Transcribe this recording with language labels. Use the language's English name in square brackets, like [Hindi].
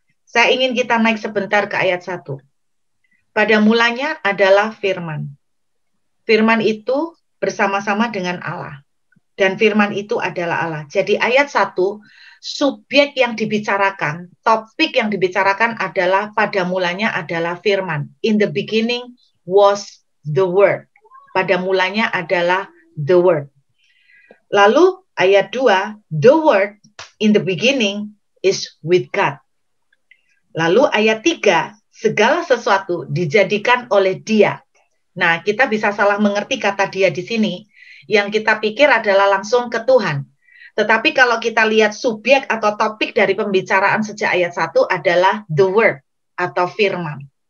[Indonesian] Saya ingin kita naik sebentar ke ayat 1. Pada mulanya adalah firman. Firman itu bersama-sama dengan Allah. Dan firman itu adalah Allah. Jadi ayat 1, subjek yang dibicarakan, topik yang dibicarakan adalah pada mulanya adalah firman. [English] In the beginning was the word. [Indonesian] Pada mulanya adalah [English] the word. [Indonesian] Lalu ayat 2, [English] the word in the beginning is with God. [Indonesian] Lalu ayat 3, segala sesuatu dijadikan oleh Dia. Nah, kita bisa salah mengerti kata Dia di sini. Yang kita pikir adalah langsung ke Tuhan. Tetapi kalau kita lihat subjek atau topik dari pembicaraan sejak ayat 1 adalah the word atau firman.